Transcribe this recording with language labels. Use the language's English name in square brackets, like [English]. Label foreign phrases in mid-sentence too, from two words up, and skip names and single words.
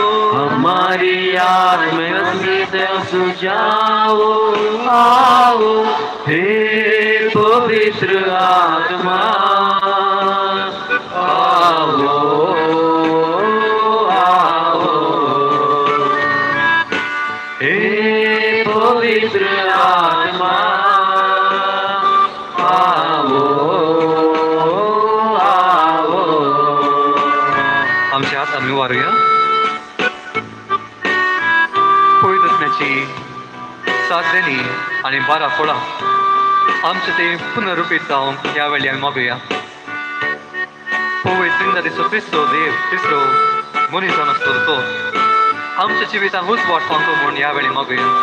[Hindi] हमारी आत्मा में बस जाओ, आओ हे पवित्र आत्मा, आओ आओ हे पवित्र आत्मा, आओ आओ। [Konkani] आमचे हात आम्ही वारूया. पवित्र आत्म्याची साथ देणी आणि 12 फळां आमचे ते पुनरुपीत जावंक ह्या वेळी आमी मागुया. पवित्र त्रिंदादीचो तिसरो देव, तिसरो मनीस जावन आसतो तो आमच्या जिवितांत उजवाड सांगतो म्हूण ह्या वेळी मागुया.